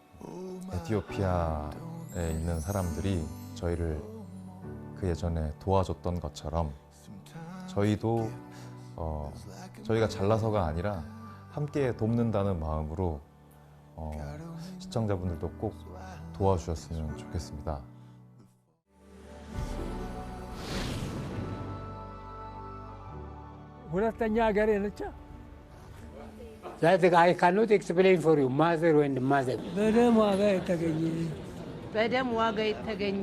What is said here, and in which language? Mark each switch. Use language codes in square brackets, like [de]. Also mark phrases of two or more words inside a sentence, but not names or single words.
[ko] 에티오피아에 있는 사람들이 저희를 그 예전에 도와줬던 것처럼 저희도 저희가 잘나서가 아니라 함께 돕는다는 마음으로 시청자분들도 꼭 도와주셨으면 좋겠습니다. [am] ሁለተኛ ሀገሬ ነች። [en] That I cannot explain for you, mother and mother. [am] በደም ዋጋ የተገኘ በደም ዋጋ የተገኘ